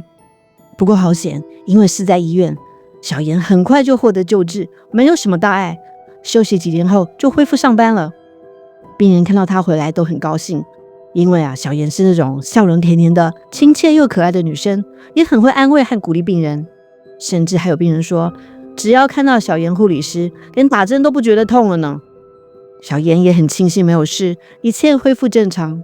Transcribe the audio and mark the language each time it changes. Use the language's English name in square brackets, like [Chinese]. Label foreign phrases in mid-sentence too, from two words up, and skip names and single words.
[Chinese] 不過好險，因為是在醫院，小妍很快就獲得救治，沒有什麼大礙，休息幾天後就恢復上班了。病人看到他回來都很高興，因為小妍是那種笑容甜甜的、親切又可愛的女生，也很會安慰和鼓勵病人。甚至還有病人說，只要看到小妍護理師，連打針都不覺得痛了呢。小妍也很慶幸沒有事，一切恢復正常。